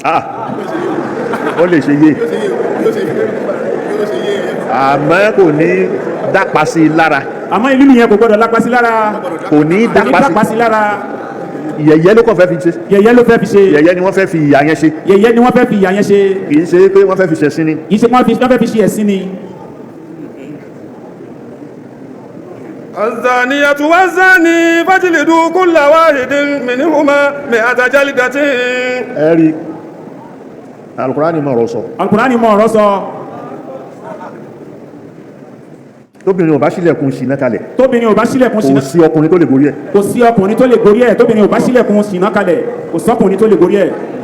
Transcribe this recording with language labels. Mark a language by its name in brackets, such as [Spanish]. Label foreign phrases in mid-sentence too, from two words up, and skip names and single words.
[Yoruba] ó lè ṣe yé àmọ́ kò ní dápa sí lára àmọ́ ìlú yẹn kò gbọ́dọ̀ lápá sí lára kò ní dápa sí lára yẹ̀yẹ́ ló kàn fẹ́ fi ṣe yẹ̀yẹ́ ló fẹ́ fi ṣe yẹ̀yẹ́ ni wọ́n fẹ́ fi ìyà yẹn ṣe yẹ̀yẹ́ ni wọ́n fẹ́ fi ìyà yẹn ṣe kìí ṣe pé wọ́n fẹ́ fi ṣẹ̀sín ni kìí ṣe wọ́n fẹ́ fi ṣe ẹ̀sìn ni. [Arabic] الزانية والزاني فاجلدوا كل واحد منهما 100 جلدة. [Yoruba] ẹ̀rí Al-Qur'ani mọ̀ ọ̀rọ̀ sọ Al-Qur'ani mọ̀ ọ̀rọ̀ sọ tóbìnrin ò bá sílẹ̀kùn ṣìnà kalẹ̀ tóbìnrin ò bá sílẹ̀kùn kò ṣìnà sí ọkùnrin tó lè gorí ẹ̀ kò sí ọkùnrin tó lè gorí ẹ̀ tóbìnrin ò bá sílẹ̀kùn ṣìnà kalẹ̀ kò sọ́kùnrin tó lè gorí ẹ̀.